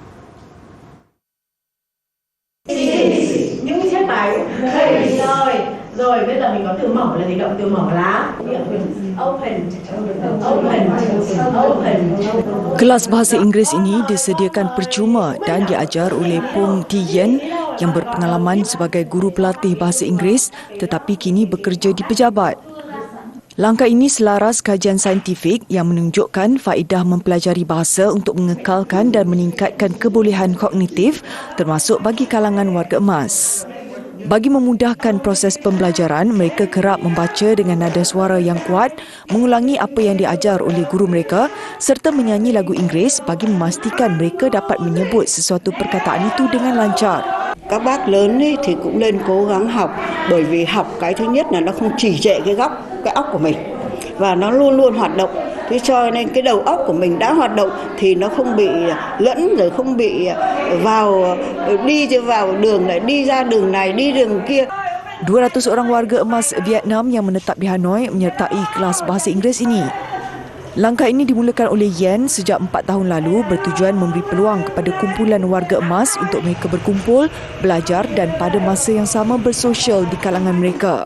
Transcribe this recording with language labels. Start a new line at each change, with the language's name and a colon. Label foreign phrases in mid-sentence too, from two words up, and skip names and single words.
Vietnamese: Rồi bây giờ mình có từ mở là gì? Động từ mở lá. Open.
Malay: Kelas bahasa Inggeris ini disediakan percuma dan diajar oleh Pong Ti Yen yang berpengalaman sebagai guru pelatih bahasa Inggeris tetapi kini bekerja di pejabat. Langkah ini selaras kajian saintifik yang menunjukkan faedah mempelajari bahasa untuk mengekalkan dan meningkatkan kebolehan kognitif termasuk bagi kalangan warga emas. Bagi memudahkan proses pembelajaran, mereka kerap membaca dengan nada suara yang kuat, mengulangi apa yang diajar oleh guru mereka serta menyanyi lagu Inggeris bagi memastikan mereka dapat menyebut sesuatu perkataan itu dengan lancar.
Vietnamese: các bác lớn ấy thì cũng nên cố gắng học, bởi vì học cái thứ nhất là nó không trì trệ cái óc của mình và nó luôn luôn hoạt động. Thế cho nên cái đầu óc của mình đã hoạt động thì nó không bị lẫn, rồi không bị đi vào đường này, đi ra đường này, đi đường kia.
Malay: 200 orang warga emas Vietnam yang menetap di Hanoi menyertai kelas bahasa Inggeris ini. Langkah ini dimulakan oleh Yen sejak 4 tahun lalu bertujuan memberi peluang kepada kumpulan warga emas untuk mereka berkumpul, belajar dan pada masa yang sama bersosial di kalangan mereka.